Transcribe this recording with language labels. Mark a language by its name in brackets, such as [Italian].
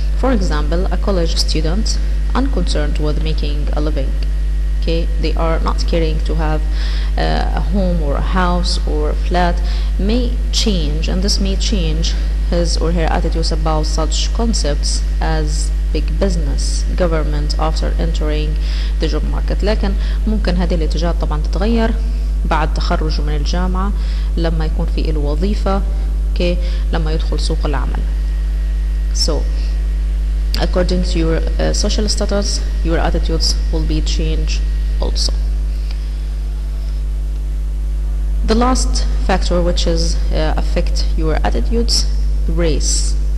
[English] For example, a college student unconcerned with making a living, okay, they are not caring to have a home or a house or a flat, may change, and this may change his or her attitudes about such concepts as big business, government after entering the job market. [Arabic] لكن ممكن هذه الاتجاهات طبعا تتغير بعد تخرجه من الجامعة، لما يكون في له وظيفة، okay، لما يدخل سوق العمل. [English] So according to your social status, your attitudes will be changed also. The last factor which is affect your attitudes, race.